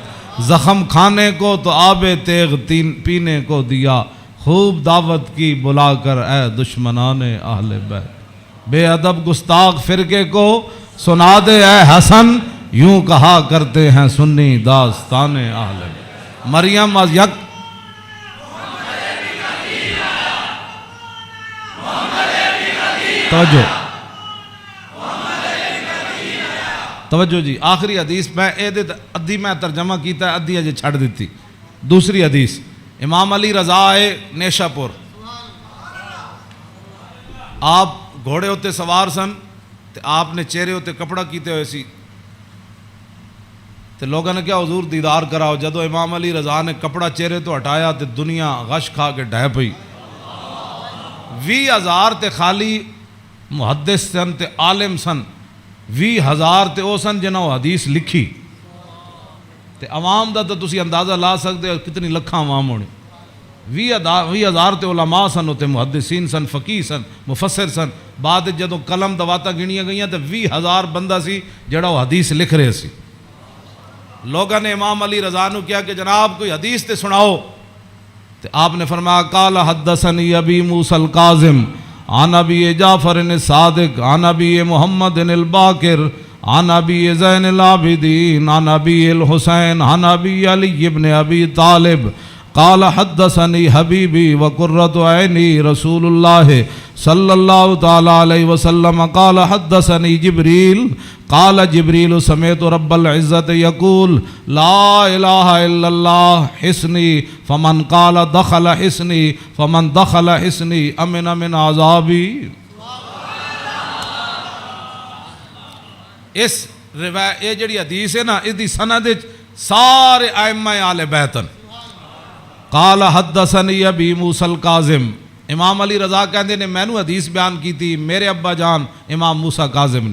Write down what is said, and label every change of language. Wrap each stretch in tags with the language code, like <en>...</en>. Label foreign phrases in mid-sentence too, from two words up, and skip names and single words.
<ur>زخم کھانے کو تو آب تیغ پینے کو دیا, خوب دعوت کی بلا کر اے دشمنان اہل بیت. بے ادب گستاخ فرقے کو سنا دے اے حسن, یوں کہا کرتے ہیں سنی داستان اہل بیت.</ur> <pa>مریم از یک توجہ جی, آخری حدیث میں ادھی میں ترجمہ کیتا ہے, ادھی اجے چھڑ دیتی. دوسری حدیث, امام علی رضا ہے نیشا پور, آپ گھوڑے ہوتے سوار سن, آپ نے چہرے ہوتے کپڑا کیتے ہوئے سی, تو لوگوں نے کیا حضور دیدار کراؤ. جدو امام علی رضا نے کپڑا چہرے تو ہٹایا تو دنیا غش کھا کے ڈھہ پئی. 20,000 تے خالی محدث سن تے عالم سن, 20,000 تے او سن جنہوں حدیث لکھی, تے عوام دا تو تسی اندازہ لا سکتے ہو کتنی لکھاں عوام ہونے. 20,000 تے علماء سن, ہوتے محدثین سن, فقیہ سن, مفسر سن. بعد جدوں قلم دواتا گنیاں گئیاں تے 20,000 بندہ سی جڑا وہ حدیث لکھ رہے سی. لوگوں نے امام علی رضا نو کیا کہ جناب کوئی حدیث تے سناؤ, تے آپ نے فرمایا</pa> <ar>قال حدثنی ابی موسیٰ القاظم عن ابی جعفر الصادق عن ابی محمد الباقر عن ابی زین العابدین عن ابی الحسین عن ابی علی ابن ابی طالب قال حدثنی حبیبی وقرۃ عینی رسول اللہ صلی اللہ تعالی علیہ وسلم قال حدثنی جبریل قال جبریل سمعت رب العزت یقول لا الہ الا اللہ حسنی فمن قال دخل حسنی فمن دخل حسنی امن من عذابی.</ar> <pa>اس روایت یہ جڑی حدیث ہے نا, اس دی سند سارے ائمہ آل بیتن.</pa> <ar>قال حدثنی ابی موسیٰ القاظم,</ar> <pa>امام علی رضا کہندے نے میں نو حدیث بیان کی تھی میرے ابا جان امام موسیٰ کاظم نے.</pa>